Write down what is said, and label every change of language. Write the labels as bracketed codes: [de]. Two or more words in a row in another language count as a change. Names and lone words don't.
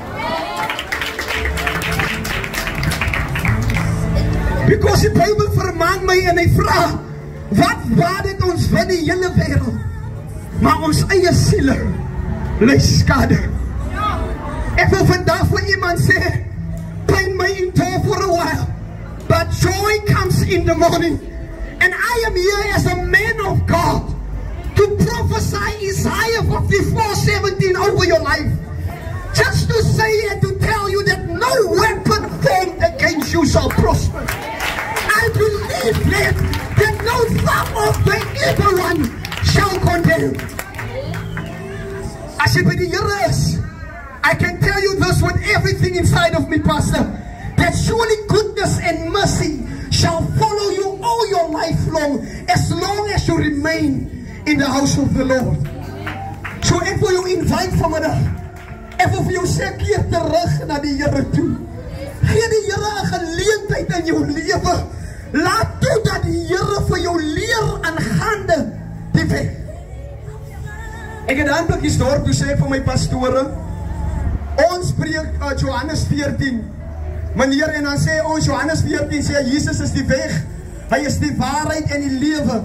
[af] Because die Bybel vermaan my en hy vra, wat baat dit ons van die hele wêreld, maar ons eie siele ly skade. Ek wil vandag vir iemand sê, [en] pain may endure for a while, but joy comes in the morning. And I am here as a man of God to prophesy Isaiah 54:17 over your life. Just to say and to tell you that no weapon formed against you shall prosper. I believe that no thought of the evil one shall condemn. [af] As jy by die Here is, [en] I can tell you this with everything inside of me, Pastor, that surely goodness and mercy shall follow you all your life long as you remain in the house of the Lord. [af] So ek wil jou invite vanmiddag, ek wil vir jou sê, keer terug na die Here toe. Gee die Here 'n geleentheid in jou lewe. Laat toe dat die Here vir jou leer aangaande die weg. Ek het aan Blikkiesdorp toe sê vir my pastore, ons preek Johannes 14, meneer, en dan sê ons Johannes 14 sê Jesus is die weg, hy is die waarheid en die lewe.